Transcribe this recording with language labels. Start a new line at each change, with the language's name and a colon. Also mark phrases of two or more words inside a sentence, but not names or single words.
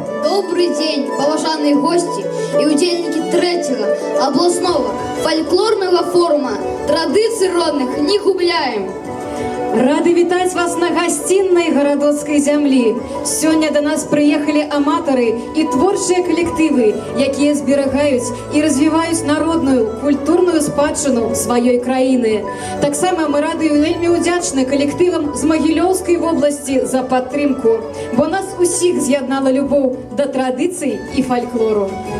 Russian: Добрый день, поважанные гости и удельники третьего областного фольклорного форума «Традиций родных не губляем».
Belarusian: Рады вітаць вас на гасціннай гарадоцкай зямлі. Сёння да нас прыехалі аматары і творчыя калектывы, якія зберагаюць і развіваюць народную, культурную спадчыну сваёй краіны. Таксама мы рады і вельмі ўдзячны калектывам з Магілёўскай вобласці за падтрымку, бо нас усіх з'яднала любоў да традыцый і фальклору.